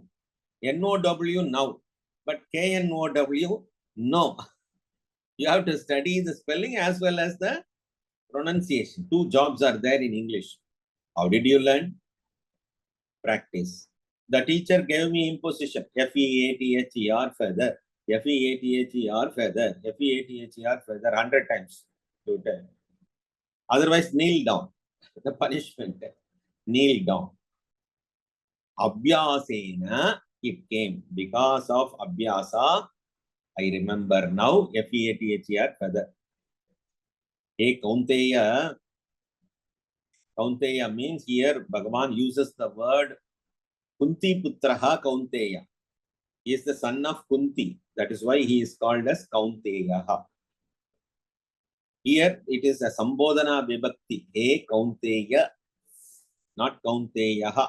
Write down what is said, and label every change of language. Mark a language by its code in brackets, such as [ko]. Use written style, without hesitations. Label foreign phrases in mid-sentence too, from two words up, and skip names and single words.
[en] N-O-W now. But K-N-O-W, no. You have to study the spelling as well as the pronunciation. Two jobs are there in English. How did you learn? Practice. The teacher gave me imposition. F-E-A-T-H-E-R, feather. F-E-A-T-H-E-R, feather. F-E-A-T-H-E-R, feather. 100 times. Otherwise, kneel down. The punishment. Kneel down. Abhyasena, it came. Because of Abhyasa, I remember now, F-E-A-T-H-E-R, feather. Hey, Kaunteya. Kaunteya means here, Bhagavan uses the word [sa] Kunti Putraha Kaunteya. [en] He is the son of Kunti. That is why he is called as Kaunteya. Here it is a [sa] Sambodhana Vibhakti. [en] Hey Kaunteya, not Kaunteya.